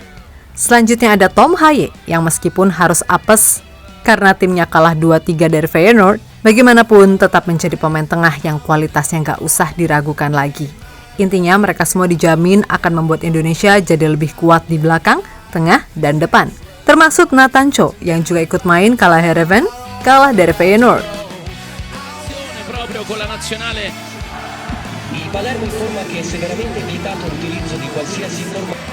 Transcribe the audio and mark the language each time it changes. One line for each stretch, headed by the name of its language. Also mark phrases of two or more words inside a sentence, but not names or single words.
Indonesian: Selanjutnya ada Tom Haye yang meskipun harus apes karena timnya kalah 2-3 dari Feyenoord, bagaimanapun tetap menjadi pemain tengah yang kualitasnya nggak usah diragukan lagi. Intinya mereka semua dijamin akan membuat Indonesia jadi lebih kuat di belakang, tengah, dan depan. Termasuk Nathan Cho yang juga ikut main kalah Heerenveen, kalah dari Feyenoord.
Italian: Palermo informa che è severamente vietato l'utilizzo di qualsiasi forma.